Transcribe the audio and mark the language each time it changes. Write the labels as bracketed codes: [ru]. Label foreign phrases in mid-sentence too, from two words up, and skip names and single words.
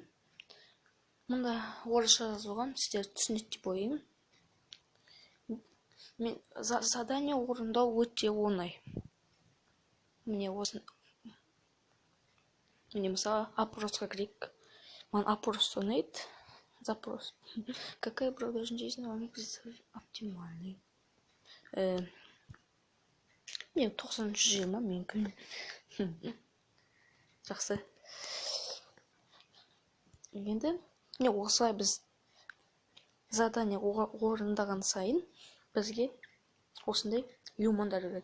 [kk] Мұнда орысша жазылған, сіздер түсінеді деп ойлаймын. Задание орындау өте оңай. Міне мысалы опросқа кірейік. Маған опрос ұнайды. Запрос. [ru] Какая продолжительность вам оптимальный? [kk] Мен 90-20 мүмкін. Жақсы. Енді осылай біз задание орындаған сайын бізге осындай лимондар келеді.